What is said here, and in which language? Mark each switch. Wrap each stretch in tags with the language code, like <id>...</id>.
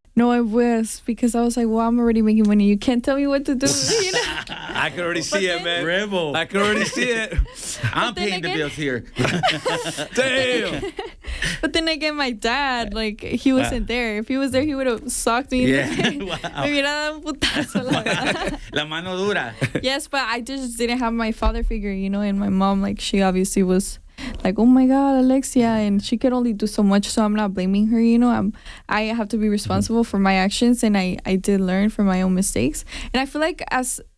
<en>No, it was because I was like, well, I'm already making money. You can't tell me what to do. You know? I can already see it, man. Rebel. I can already see it. I'm paying the bills here. Damn. But then again, my dad, like, he wasn't there. If he was there, he would have socked me. Yeah. Wow.</en> <es>Me hubiera dado un putazo, la verdad. La mano dura.</es> <en>Yes, but I just didn't have my father figure, you know, and my mom, like, she obviously was like, oh my God, Alexia, and she could only do so much, so I'm not blaming her, you know. I have to be responsible for my actions, and I did learn from my own mistakes. And I feel like as</en>